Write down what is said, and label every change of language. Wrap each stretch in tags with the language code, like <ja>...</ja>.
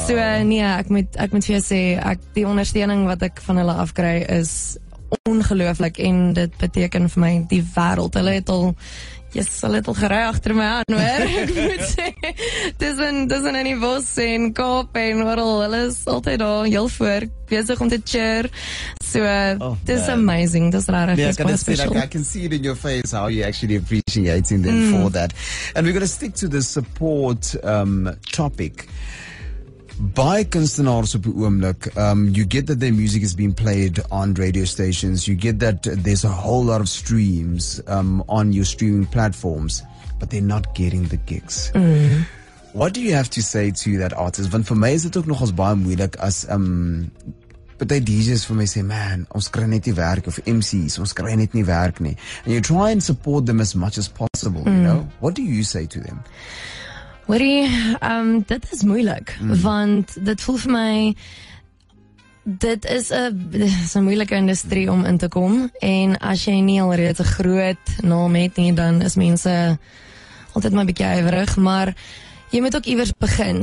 <af>So nee, ek moet vir jou sê, die ondersteuning wat ek van hulle afkry is ongelooflik, en dit beteken vir my die wêreld. Hulle het al gery agter my aan, hoor. Ek moet sê, dis in die Bos en Kaap en oral, hulle is altyd daar heel voor, besig om te cheer. So, dis amazing, dis regtig baie special.</af> <en>I can see it in your face how you're actually appreciating them for that. And we're going to stick to the support topic.</en> <af>By kunstenaars op die oomblik,</af> <en>you get that their music is being played on radio stations, you get that there's a whole lot of streams on your streaming platforms, but they're not getting the gigs. What do you have to say to that artist?</en> <af>Want vir my is dit ook nogals baie moeilik as party DJs vir my sê, man, ons kry net nie werk, of MCs, ons kry net nie werk nie.</af> <en>And you try and support them as much as possible, you know? What do you say to them?</en> <af>Hoorie, dit is moeilik, want dit voel vir my, dit is 'n moeilike industrie om in te kom, en as jy nie alreeds 'n groot naam het nie, dan is mense altyd maar 'n bietjie ywerig, maar jy moet ook iewers begin.</af>